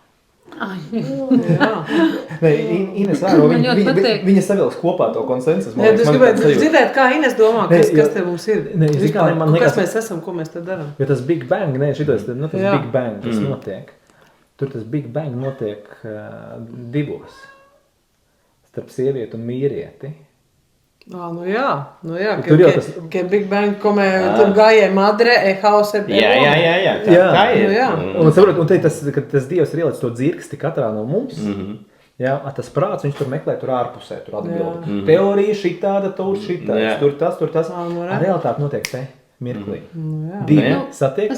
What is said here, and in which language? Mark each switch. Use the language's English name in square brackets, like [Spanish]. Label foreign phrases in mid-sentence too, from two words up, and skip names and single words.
[Latvian] Ines vēro, viņa savilks kopā to konsensus. Es gribētu dzirdēt, kā Ines domā, kas te mums ir. Kas mēs esam, ko mēs te darām. Jo tas [English] Big Bang, [Latvian] tas [English] Big Bang, [Latvian] tas notiek. Tur tas [English] Big Bang [Latvian] notiek divos. Starp sievieti un vīrieti. Que Big Bang, come tu gājai madre, house Jā. Tā ir. Un tas Dievs ir ielicis to dzirksti katrā no mums. Tas prāts, viņš tur meklē tur ārpusē, tur atbildi. Teorija šitāda, tur tas. Realitāte notiek te, mirklī. Divi satiekas.